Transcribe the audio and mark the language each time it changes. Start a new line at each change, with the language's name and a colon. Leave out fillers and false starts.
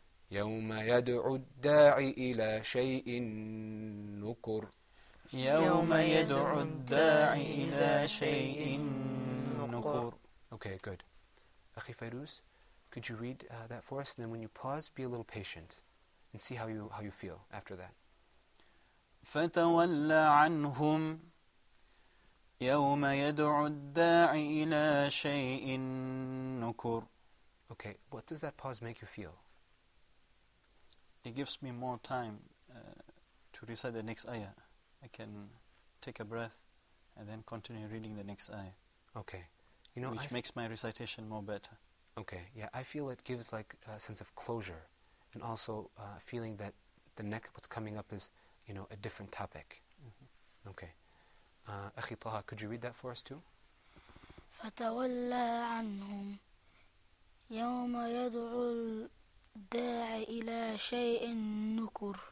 Arabic: يوم يدعو الداع إلى شيء نكر. يوم يدعو الداع إلى شيء نكر.
English: Okay, good. Akhi Fairuz, could you read that for us? And then when you pause, be a little patient and see how you feel after that.
Arabic: فتول عنهم يوم يدعو الداع إلى شيء نكر.
English: Okay, what does that pause make you feel? It gives me more time to recite the next ayah. I can take a breath and then continue reading the next ayah. Okay. Which makes my recitation more better. Okay, yeah, I feel it gives like a sense of closure and also feeling that the next what's coming up is, a different topic. Mm-hmm. Okay. Akhi Taha, could you read that for us too?
Arabic: فتولى عنهم يوم يدعو الداع إلى شيء نكر.